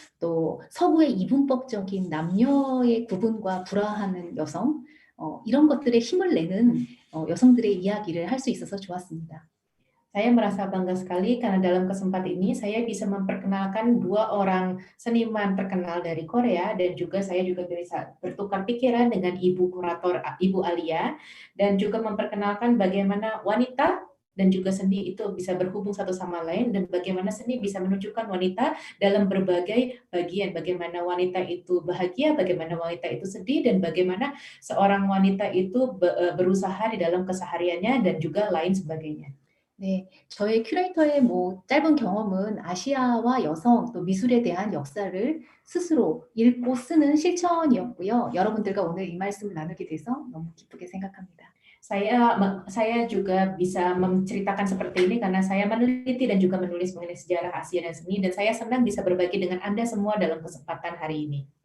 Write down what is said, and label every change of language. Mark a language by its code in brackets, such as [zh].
[ko] 또 서구의 이분법적인 남녀의 구분과 불화하는 여성, 이런 것들에 힘을 내는 여성들의 이야기를 할 수 있어서 좋았습니다. [id] Saya merasa bangga sekali karena dalam kesempatan ini saya bisa memperkenalkan dua orang seniman terkenal dari Korea dan juga saya juga bisa bertukar pikiran dengan Ibu Kurator, Ibu Alia, dan juga memperkenalkan bagaimana wanita dan juga seni itu bisa berhubung satu sama lain dan bagaimana seni bisa menunjukkan wanita dalam berbagai bagian, bagaimana wanita itu bahagia, bagaimana wanita itu sedih, dan bagaimana seorang wanita itu berusaha di dalam kesehariannya dan juga lain sebagainya. [ko] 네, 저의 큐레이터의 짧은 경험은 아시아와 여성 또 미술에 대한 역사를 스스로 읽고 쓰는 실천이었고요. 여러분들과 오늘 이 말씀을 나누게 돼서 너무 기쁘게 생각합니다. [id] Saya juga bisa menceritakan seperti ini karena saya meneliti dan juga menulis mengenai sejarah Asia dan seni, dan saya senang bisa berbagi dengan Anda semua dalam kesempatan hari ini.